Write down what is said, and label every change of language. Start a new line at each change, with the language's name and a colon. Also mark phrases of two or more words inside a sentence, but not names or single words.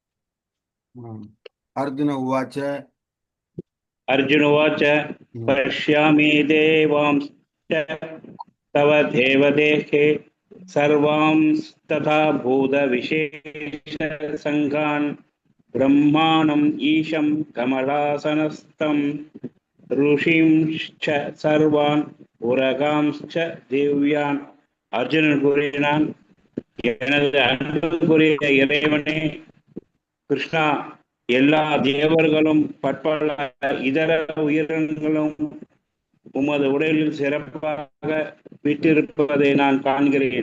Sanskrit: अर्जुन उवाच पश्यामि देवांश्च तव देवदेहे सर्वां तथा भूत विशेष सङ्घान् ब्रह्माणम् ईशं कमलासनस्थं ऋषींश्च सर्वान् उरगांश्च दिव्यान्.
Tamil: அர்ஜுனன் கூறினான், எனது அன்புக்குரிய இறைவனே கிருஷ்ணா, எல்லா தேவர்களும் பற்பல இதர உயிரினங்களும் உமது உடலில் சிறப்பாக விட்டிருப்பதை நான் காண்கிறேன்.